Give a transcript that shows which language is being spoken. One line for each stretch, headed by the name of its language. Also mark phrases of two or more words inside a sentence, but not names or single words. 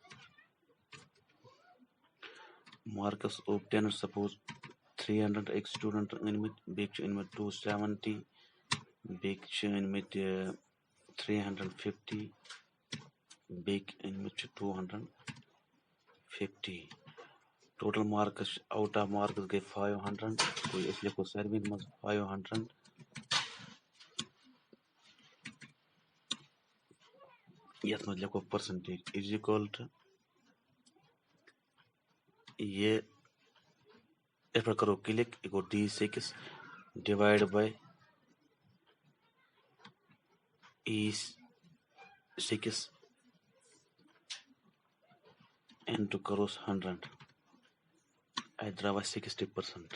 English: marks obtained
Kashmiri: سپوز 300 أکۍ سٹوٗڈنٛٹ أنۍمٕتۍ بیٚکہِ چھِ أنۍمٕتۍ 270 بیٚکہِ چھِ أنۍمٕتۍ 350 بیٚکہِ أنۍمٕتۍ چھِ 250
English: total marks out of marks
Kashmiri: گئی 500 گوٚو أسۍ لیکھو ساروٕے منٛز 500 یتھ منٛز لیکھو
English: percentage is equal to
Kashmiri: یہ یتھ پٮ۪ٹھ کرو کلک یہ گوٚو D6
English: divide by
Kashmiri: E6 انٹو کروس 100 اتہِ درٛاو اَسہِ 60%.